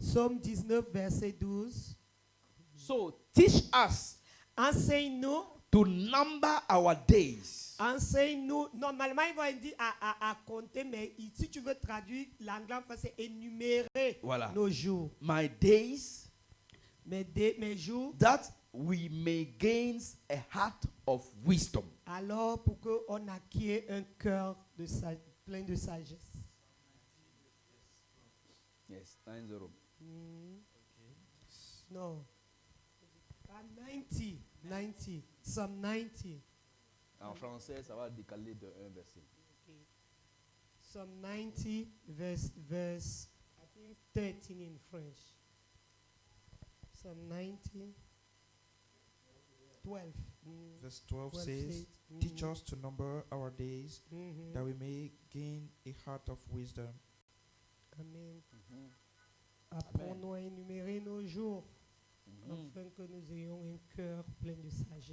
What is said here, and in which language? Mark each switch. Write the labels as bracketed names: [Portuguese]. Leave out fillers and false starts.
[French] Psaume 19, verset 12. [English] So teach us [French] Enseigne-nous, [English] to number our days. [French] enseigne-nous. Normalement, il va dire à compter, mais si tu veux traduire l'anglais en français, énumérer Voilà. nos jours. [English] My days, [French] Mes jours, [English] that we may gain a heart of wisdom. [French] alors pour qu'on acquiert un cœur plein de sagesse. [English] Yes, 90. [French] Non. 90. 90. [English] Psalm 90. [French] En français, ça va décaler de un verset. [English] Psalm 90, verse I think 13 in French. Psalm 90, 12. Verse 12 12 says, teach us to number our days, that we may gain a heart of wisdom. Amen. [French] Apprends-nous à énumérer nos jours, afin que nous ayons un cœur plein de sagesse.